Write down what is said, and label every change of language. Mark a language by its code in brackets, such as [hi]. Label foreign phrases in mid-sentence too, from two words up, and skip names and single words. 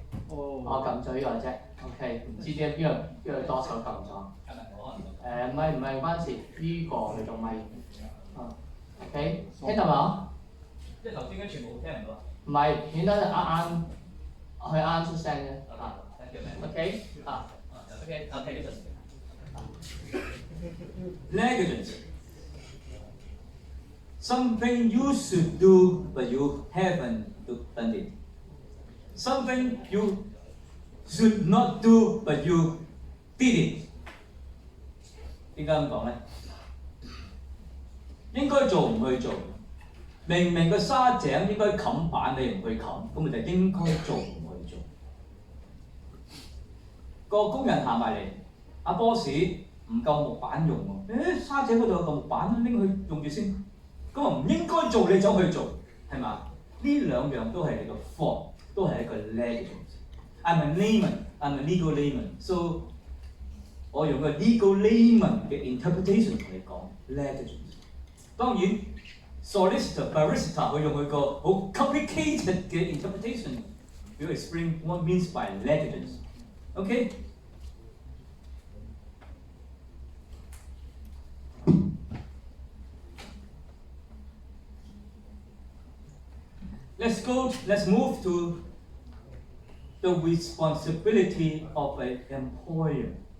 [yue] 我撳咗呢個啫 ，OK。唔知邊個多手撳咗？係咪我可能？唔係關事，呢個佢個咪。OK， 聽到冇？即係頭先嗰啲全部聽唔到啊？唔係，顯得佢啱出聲啫。OK， [en] OK， Negligence. Something you should do but you haven't done it. Something you should not do but you did it. [yue] 點解咁講咧？應該做唔去做，明明個沙井應該冚板，你唔去冚，咁咪就應該做唔去做。個工人行埋嚟，阿 boss 唔夠木板用喎，沙井嗰度有嚿木板，拎去用住先。咁啊唔應該做，你走去做，係嘛？呢兩樣都係你個 fault， 都係一個 negligence。 [en] I'm a layman, I'm a legal layman, so [yue] 我用個 [en] legal layman [yue] 嘅 interpretation 同你講 negligence。當然 [en] solicitor, barrister [yue] 佢用佢個好 complicated 嘅 interpretation 要 [en] explain what means by negligence。 [yue] OK？ [en] Let's move to the responsibility of an employer.